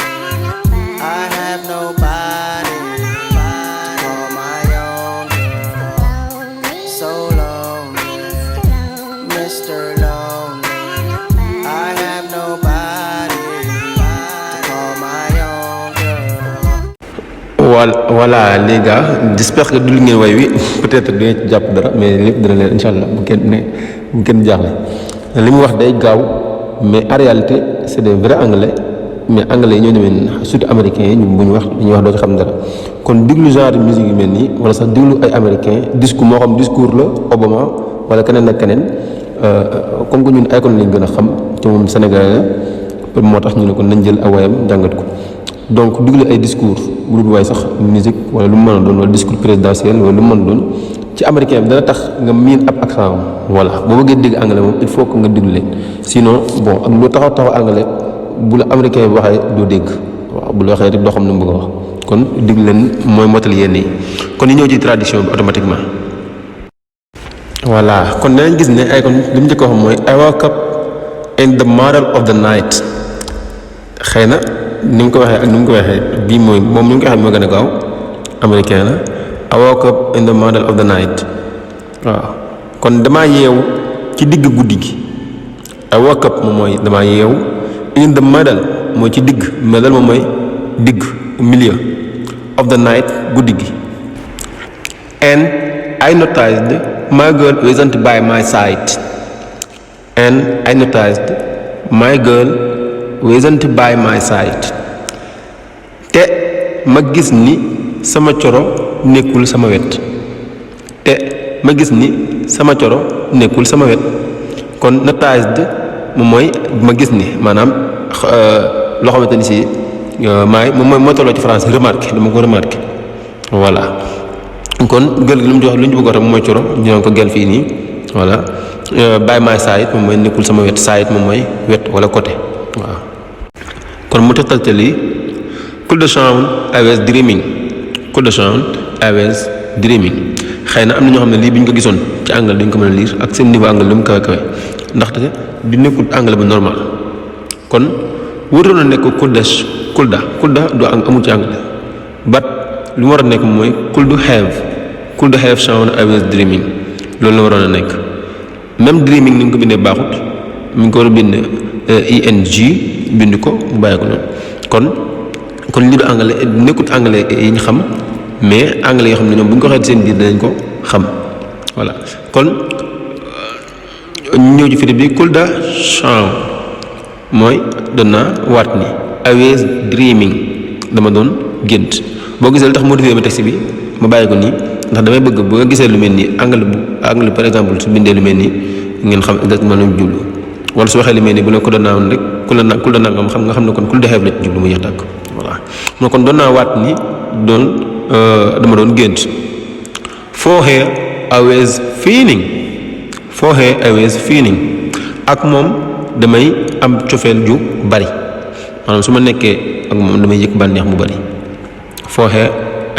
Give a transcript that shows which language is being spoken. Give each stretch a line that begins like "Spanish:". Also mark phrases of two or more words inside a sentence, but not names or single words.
English: I have nobody to call my own girl. So lonely, Mr. Lonely. I have nobody to call my own girl.
French: Voilà les gars, j'espère que
Wolof: dul ngeen way wi peut-être dina ci jàpp dara mais lépp dina leen
Arabic: إن شاء الله
Wolof: bu kenn jaaxle li mu wax day gaaw
French: mais en réalité c'est des vrais anglais
Wolof: mais anglais yi ñoo demee
French: surtout américains
Wolof: yi ñu bu ñu wax dañuy wax doo ci xam dara kon diglu
French: genre musique
Wolof: yu mel nii wala sax diglu ay américains discours moo xam discours la Obama wala keneen ak keneen
French: comme que
Wolof: ñun icon lañ gën a xam te moom Sénégalais la moo tax ñu ne ko nañ jël awayam jàngat ko. Donc diglu ay discours bu dul waay sax musique wala lu mu mën a doon wala
French: discours présidentiel
Wolof: wala lu mu mën a doon ci américain bi dana tax nga miin ab accent am voilà boo bëggee dégg anglais moom
French: il faut que
Wolof: nga diglu leen sinon bon ak lu taxaw anglais bu la américain bi waxee doo dégg waaw bu la waxee rek doo xam ne mu bëgg a wax kon diglu leen mooy motal yenn yi kon ñu ñëw ci tradition bi automatiquement. Voilà kon danañ gis ne ay kon li mu njëkk a wax mooy
English: I woke up in the middle of the night
Wolof: xëy na. ni mu ko waxee ak ni mu ko waxee bii mooy moom ni mu ko waxee moo gën a gaaw américain la
English: I woke up in the middle of the night
Wolof: waaw kon damaa yeewu ci digg guddi gi
English: I woke up
Wolof: moom mooy damaa yeewu
English: in the middle
Wolof: mooy ci digg middle moom mooy digg milieu
English: of the night
Wolof: guddi gi
English: and I noticed my girl wasn't by my side and I noticed my girl wasn't by my side
Wolof: te ma gis ni sama coro nekkul sama wet te ma gis ni sama coro nekkul sama wet kon noticed moom mooy ma gis ni maanaam loo xamante ni si moom mooy moo tolloo ci français remarqué dama ko remarqué voilà kon gël lu mu jox lu ñu bëgg a moom mooy coro ñu ko gel fii nii voilà
English: by my side
Wolof: moom mooy nekkul sama wet side moom mooy wet wala côté waaw kon mu tëtal lii could
English: the sound I was dreaming could the sound I was dreaming
Wolof: xëy na am na ñoo xam ne lii bi ñu ko gisoon ci anglais dañ ko mën a lire ak seen niveau anglais lu mu kawe kawe ndaxte du nekkul anglais bu normal kon waroon na nekk could du amul ci anglais but lu mu war a nekk mooy
English: could have sound I was dreaming
Wolof: loolu la waroon a nekk même dreaming ni nga ko bindee baaxut mi ngi ko war a bind ing bind ko mu bàyyi ko noonu kon lii du anglais nekkut anglais yi ñu xam mais anglais yoo xam ne ñoom bu ñu ko waxee seen biir danañ ko xam voilà kon ñu ñëw ci firi bi
English: could the sound
Wolof: mooy doon naa waat ni
English: I was dreaming
Wolof: dama doon gént boo gisee lu tax modifié ma texte bi ma bàyyi ko nii ndax damay bëgg bu nga gisee lu mel nii anglais
French: par exemple
Wolof: su bindee lu mel nii ngeen xam exactement lu mu jublu wala su waxee li mel ni bu ne ko doon naa woon rek kul da nangam xam ne kon kul dexeef la ci jublu mu yeex tàkk voilà moo kon doon naa waat ni dama doon gént
English: for her I was
Wolof: feeling ak moom damay am cofeel ju bari maanaam su ma nekkee ak moom damay yëg bànneex mu bari
English: for her I